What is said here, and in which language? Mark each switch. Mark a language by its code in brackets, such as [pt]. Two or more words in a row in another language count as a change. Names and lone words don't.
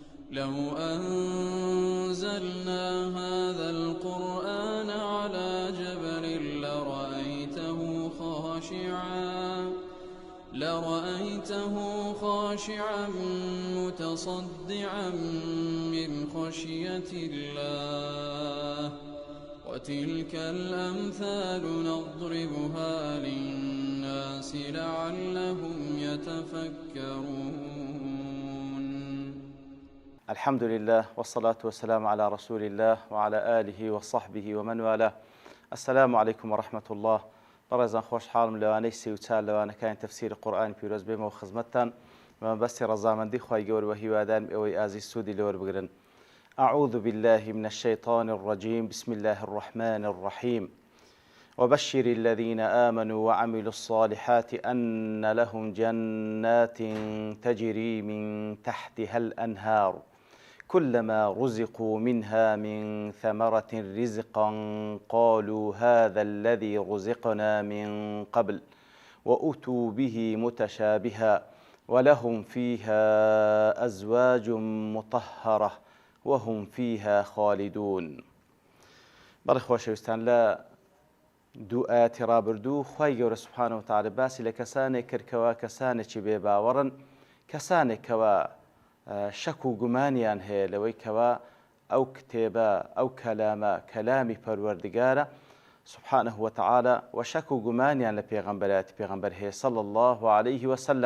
[ar] لو أنزلنا هذا القرآن على جبل لرأيته خاشعا متصدعا من خشية الله وتلك الأمثال نضربها للناس لعلهم يتفكرون. الحمد لله والصلاة والسلام على رسول الله وعلى آله وصحبه ومن والاه. السلام عليكم ورحمة الله. [ckb] بەڕێزان خۆشحاڵم لەوانەی سی و چار لەوانەکانی تەفسیری قورئانی پیرۆز بێمەوە خزمەتتان بەمەبەستی ڕەزامەندی خوای گەورە و هیوادارم ئێوەی ئازیز سوودی لەوەربگرن. [ar] أعوذ بالله من الشيطان الرجيم. بسم الله الرحمن الرحيم. وبشر الذين آمنوا وعملوا الصالحات أن لهم جنات تجري من تحتها الأنهار كلما رزقوا منها من ثمرة رزقا قالوا هذا الذي رزقنا من قبل وأتوا به متشابها ولهم فيها أزواج مطهرة وهم فيها خالدون. [ckb] بەڵێ خۆشەویستان لە دوو ئاەتی ڕابردوو خوای گەورە [ar] سوبحانە وتەعالە [ckb] باسی لە کەسانێک کردکەوە کەسانێکی بێباوەڕن، کەسانێکەوە شەک و گومانیان هەیە لەوەی کەوا ئەو کتێبە ئەو کەلامە کەلامی پەروەردگارە [ar] سوبحانه وتەعالە [ckb] و شەک و گومانیان لە پێغەمبەرایەتی پێغەمبەر هەیە [ar] صلی الله عليه وسلم.